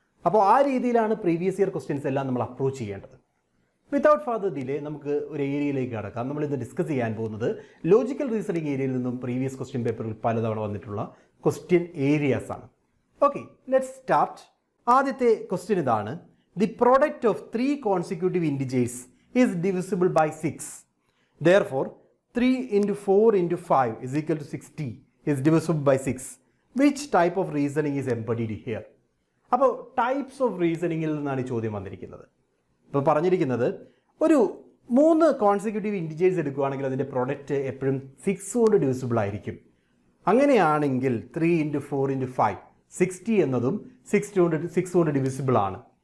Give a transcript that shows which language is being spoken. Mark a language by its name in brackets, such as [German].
[Malayalam] അപ്പോൾ ആ രീതിയിലാണ് പ്രീവിയസ് ഇയർ ക്വസ്റ്റ്യൻസ് എല്ലാം നമ്മൾ അപ്രോച്ച് ചെയ്യേണ്ടത്. [English] without further delay [Malayalam] നമുക്ക് ഒരു ഏരിയയിലേക്ക് കടക്കാം. നമ്മൾ ഇന്ന് ഡിസ്കസ് ചെയ്യാൻ പോകുന്നത് ലോജിക്കൽ റീസണിങ് ഏരിയയിൽ നിന്നും പ്രീവിയസ് ക്വസ്റ്റ്യൻ പേപ്പറിൽ പലതവണ വന്നിട്ടുള്ള ക്വസ്റ്റ്യൻ ഏരിയാസ് ആണ്. [English] Okay, let's start. [Malayalam] ആദ്യത്തെ ക്വസ്റ്റ്യൻ ഇതാണ്: [English] The product of 3 consecutive integers is divisible by 6. Therefore 3 into 4 into 5 is equal to 60 is divisible by 6. Which type of reasoning is embodied here? [Malayalam] അപ്പോൾ types of റീസണിങ്ങിൽ നിന്നാണ് ഈ ചോദ്യം വന്നിരിക്കുന്നത്. ഇപ്പോൾ പറഞ്ഞിരിക്കുന്നത് ഒരു 3 കോൺസിക്യൂട്ടീവ് ഇൻഡിജേഴ്സ് എടുക്കുകയാണെങ്കിൽ അതിൻ്റെ പ്രൊഡക്റ്റ് എപ്പോഴും 6 കൊണ്ട് ഡിവിസിബിൾ ആയിരിക്കും. അങ്ങനെയാണെങ്കിൽ [English] 3 into 4 into 5 [Malayalam] 60 എന്നതും 6 കൊണ്ട് ഡിവിസിബിൾ ആണ്.